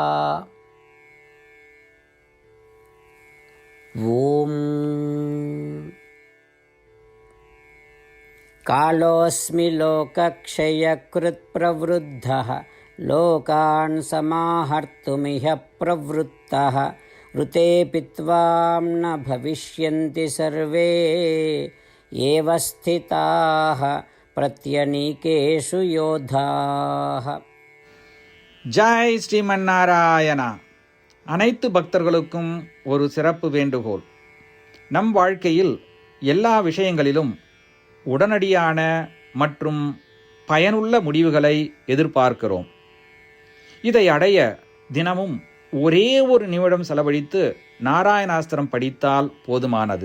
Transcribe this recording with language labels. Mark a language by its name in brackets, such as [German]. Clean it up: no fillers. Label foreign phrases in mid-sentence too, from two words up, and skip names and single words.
[Sanskrit] ॐ कालोऽस्मि लोकक्षयकृत् प्रवृद्धः लोकान् समाहर्तुमिह प्रवृत्तः ऋतेऽपि त्वां न भविष्यन्ति सर्वे एव स्थिताः प्रत्यनीकेषु योधाः. [Tamil] ஜெய் ஸ்ரீமன் நாராயணா. அனைத்து பக்தர்களுக்கும் ஒரு சிறப்பு வேண்டுகோள். நம் வாழ்க்கையில் எல்லா விஷயங்களிலும் உடனடியான மற்றும் பயனுள்ள முடிவுகளை எதிர்பார்க்கிறோம். இதை அடைய தினமும் ஒரே ஒரு நிமிடம் செலவழித்து நாராயணாஸ்திரம் படித்தால் போதுமானது.